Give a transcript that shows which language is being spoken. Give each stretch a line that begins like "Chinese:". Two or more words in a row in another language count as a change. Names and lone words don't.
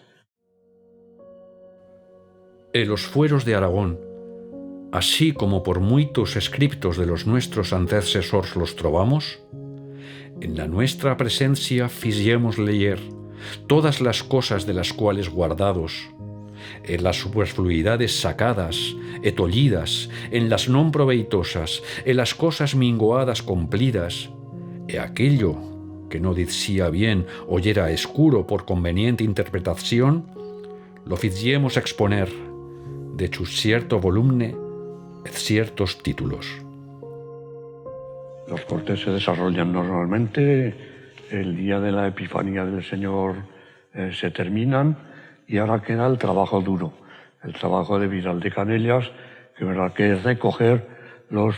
Aragonese: En los fueros de Aragón, así como por muitos escriptos de los nuestros antecesores los trovamos, en la nuestra presencia fixemos leer todas las cosas de las cuales guardados, en las superfluidades sacadas e tollidas, en las non proveitosas, en las cosas mingoadas cumplidas, e aquello que no dicía bien o yera escuro por conveniente interpretación, lo ficiemos exponer de chu cierto volumne et ciertos títulos.
Spanish: Los cortes se desarrollan normalmente, el día de la Epifanía del Señor se terminan y ahora queda el trabajo duro, el trabajo de Vidal de Canellas, que es recoger los...